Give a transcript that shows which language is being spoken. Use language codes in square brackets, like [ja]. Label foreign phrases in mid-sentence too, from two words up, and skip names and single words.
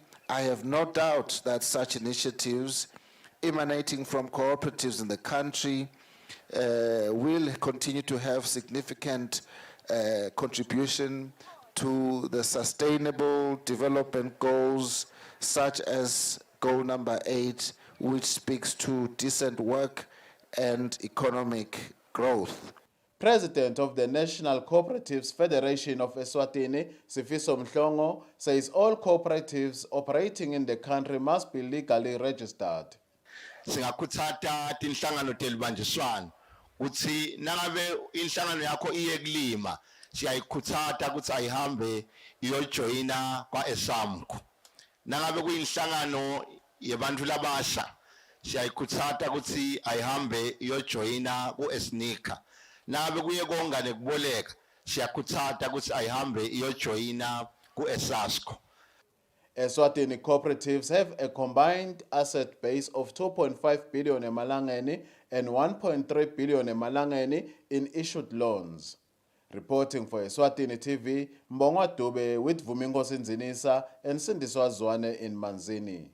[en] I have no doubt that such initiatives emanating from cooperatives in the country will continue to have significant contribution to the sustainable development goals, such as goal number 8, which speaks to decent work and economic growth. President of the National Cooperatives Federation of Eswatini, Sifiso Mhlongo, says all cooperatives operating in the country must be legally registered. [ss] Singakutsata tinhlangano telibanjiswana kuthi nangabe inhlangano yakho iyekulima siyayikhutsata ukuthi ayihambe iyojoyina kwa-esamco. Nangabe kuyinhlangano yebantu labasha siyayikhutsata ukuthi ayihambe iyojoyina ku-esnika. Nangabe kuye konga nekuboleka siyakhutsata ukuthi ayihambe iyojoyina ku-esasco. [en] Eswatini cooperatives have a combined asset base of 2.5 billion emalangeni and 1.3 billion emalangeni in issued loans. Reporting for Eswatini TV, Mbongwa Dube with Vumingosi Nzinisa and Sindiswa Zwane in Manzini.